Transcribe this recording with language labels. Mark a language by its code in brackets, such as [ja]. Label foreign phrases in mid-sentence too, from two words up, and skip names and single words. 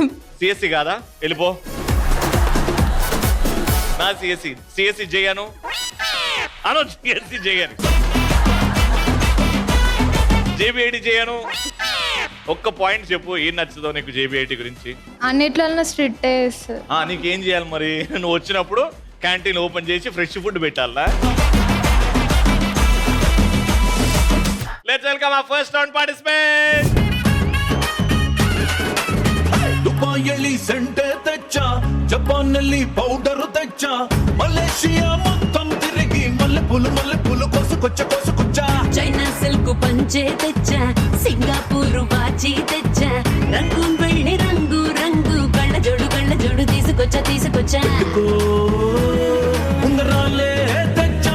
[te] సిఎస్సి కాదా? వెళ్ళిపో. నా సిఎస్సి సిఎస్సి చేయను అను. సిఎస్సి చేయను. జేబీఐటి చేయను. ఒక్క పాయింట్ చెప్పు, ఏం నచ్చుదో నీకు జేబీఐటి గురించి? అన్నిట్లలో స్ట్రిక్ట్ చేస్తారు. నీకేం చేయాలి మరి? నువ్వు వచ్చినప్పుడు [en] canteen open [te] చేసి [en] fresh food [te] పెట్టాలా? [en] Let's welcome our first round participant. [te] దుబాయిలో సెంటే తెచ్చా, జపాన్‌లో పౌడర్ తెచ్చా, ಮಲೇಷಿಯಾ మొత్తం తిరిగి మల్లె పూలు కోసుకొచ్చ. చైనా సిల్క్ పంచే తెచ్చా, సింగపూర్ వాచి తెచ్చా, రంగు వెళ్ళి రంగు రంగు కళ్ళ జోడు తీసుకొచ్చా. ఉంగరాలే తెచ్చా.